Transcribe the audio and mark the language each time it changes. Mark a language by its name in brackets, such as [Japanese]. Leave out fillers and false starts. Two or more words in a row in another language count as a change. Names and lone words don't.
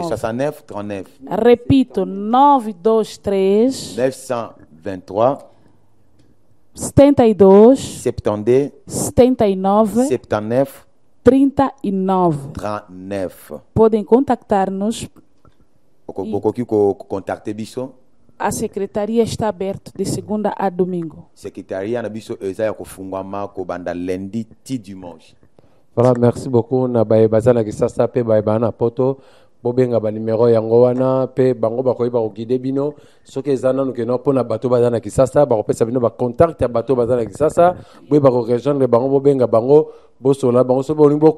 [Portuguese] 69 39. Repito, 923 923 72 70 79 79 39. Podem contactar-nos. [Lingala] Contacter biso. [Portuguese] A secretaria está aberta de segunda a domingo. [Lingala] Secretaria na biso eza kufungwama ko banda lundi ti dimanche. [French] Voilà, merci beaucoup [Lingala] na baye bazana kisasa pe baye bana poto bobenga ba numéro yango wana pe bango bakoyeba ko guider bino soki ezana no keno pona bato bazana kisasa ba kopesa bino ba contact ya bato bazana kisasa boye ba ko rejoindre bango bobenga bango bosola bango so boni bo